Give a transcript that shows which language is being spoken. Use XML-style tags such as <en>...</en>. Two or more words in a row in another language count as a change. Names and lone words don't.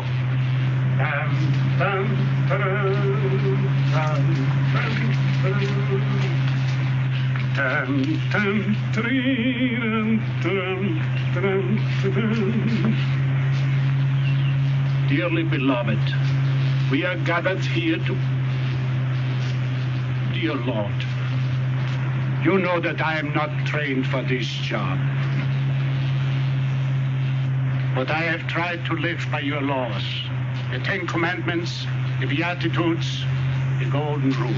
<en>Tam, tam, ta-dam, tam, tam, ta-dam. Tam, tam, ta-dee-dam, ta-dam, ta-dam, ta-dam. Dearly beloved, we are gathered here to... Dear Lord, you know that I am not trained for this job. But I have tried to live by your laws, the Ten Commandments, the Beatitudes, the Golden Rule.</en>